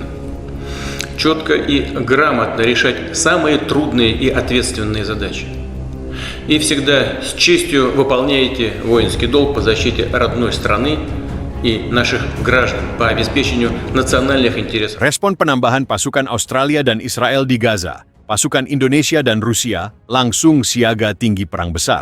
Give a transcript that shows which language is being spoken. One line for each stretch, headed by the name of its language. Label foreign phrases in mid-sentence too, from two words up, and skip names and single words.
Russian: Четко и грамотно решать самые трудные и ответственные задачи. И всегда с честью выполняете воинский долг по защите родной страны и наших граждан по обеспечению национальных интересов.
Indonesian: Respon penambahan pasukan Australia dan Israel di Gaza, pasukan Indonesia dan Rusia langsung siaga tinggi perang besar.